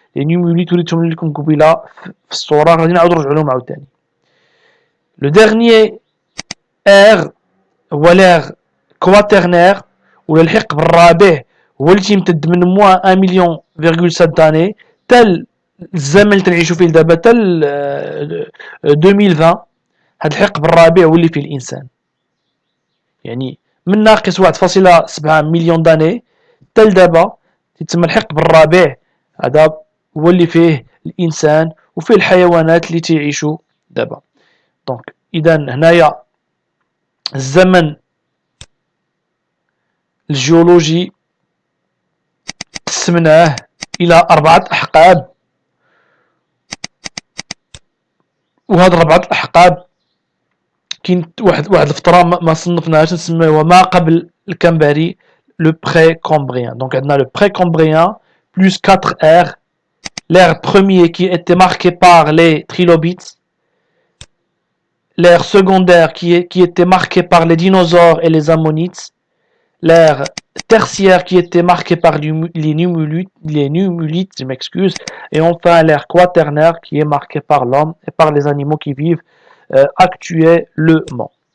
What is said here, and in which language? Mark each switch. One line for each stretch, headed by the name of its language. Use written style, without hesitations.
French: Les numulites, le dernier ère, ou l'ère quaternaire, ou
Arabic: الحقب الرابع هو اللي تيمتد من
French: moins 1,7 million d'années, tel
Arabic: الزمن اللي تنعيشوا فيه دابا تل
French: 2020.
Arabic: هذا الحقب الرابع هو اللي فيه الانسان، يعني من ناقص 1.7 مليون داني تل دابا يتسمى الحقب الرابع. هذا هو اللي فيه الانسان وفيه الحيوانات اللي تعيشوا دابا. دونك اذا هنايا الزمن الجيولوجي قسمناه الى 4 احقاب، وهاد 4 الاحقاب كاين واحد الفتره ما صنفناهاش نسميوها ما قبل الكمبري، لو بري كومبريان.
French: دونك
Arabic: عندنا
French: لو بري كومبريان plus 4 ères. L'ère premier qui était marquée par les trilobites, l'ère secondaire qui était marquée par les dinosaures et les ammonites, l'ère tertiaire qui était marquée par les numulites, je m'excuse, et enfin l'ère quaternaire qui est marquée par l'homme et par les animaux qui vivent actuellement.